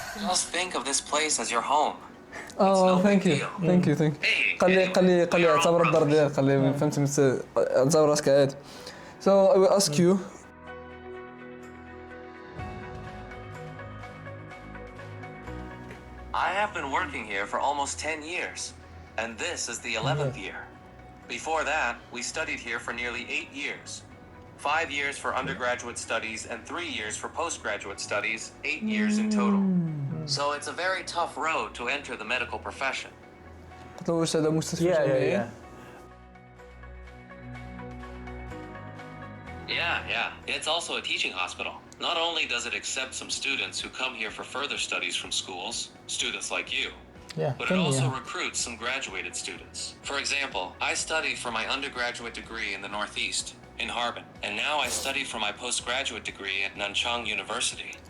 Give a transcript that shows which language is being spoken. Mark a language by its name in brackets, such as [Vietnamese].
[English] Just think of this place as your home. Thank you [Arabic] قال لي اعتبر الدار ديالك قال لي فهمت اعتبر راسك عادي [English] so I will ask you I have been working here for almost 10 years, and this is the 11th year. Before that, we studied here for nearly 8 years. 5 years for undergraduate studies and 3 years for postgraduate studies, 8 years in total. So it's a very tough road to enter the medical profession. [Arabic] قلت له واش هذا مستشفى جامعي [English] Yeah. It's also a teaching hospital. Not only does it accept some students who come here for further studies from schools, students like you, but it also recruits some graduated students. For example, I studied for my undergraduate degree in the Northeast, in Harbin, and now I study for my postgraduate degree at Nanchang University.